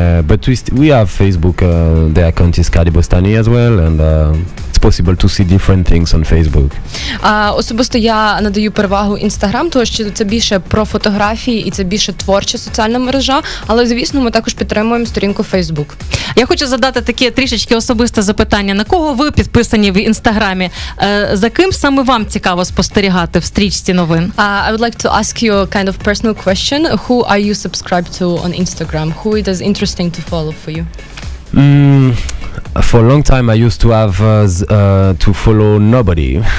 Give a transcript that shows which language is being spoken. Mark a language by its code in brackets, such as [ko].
[en] But we have Facebook. The account is Kadebostany as well, and it's possible to see different things on Facebook. [uk] Особисто я надаю перевагу Instagram, тому що це більше про фотографії і це більше творча соціальна мережа, але, звісно, ми також підтримуємо сторінку Facebook. Я хочу задати таке трішечки особисте запитання. На кого ви підписані в Інстаграмі? За ким саме вам цікаво спостерігати в стрічці новин? [en] I would like to ask you a kind of personal question. Who are you subscribed to on Instagram? Who it is interesting to follow for you? For a long time, I used to have to follow nobody.